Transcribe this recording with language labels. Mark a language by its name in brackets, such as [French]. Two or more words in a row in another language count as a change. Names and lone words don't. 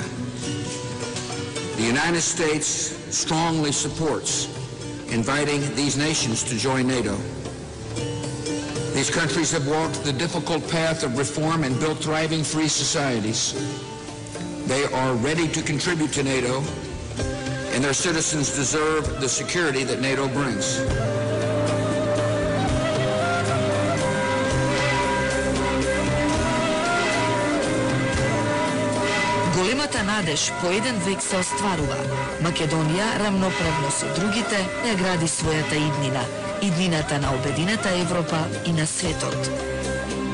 [English] The United States strongly supports inviting these nations to join NATO. These countries have walked the difficult path of reform and built thriving free societies. They are ready to contribute to NATO, and their citizens deserve the security that NATO brings. [Macedonian] Големата надеж по еден век се остварува. Македонија, рамноправно со другите, ја гради својата иднина, иднината на обедината Европа и на светот.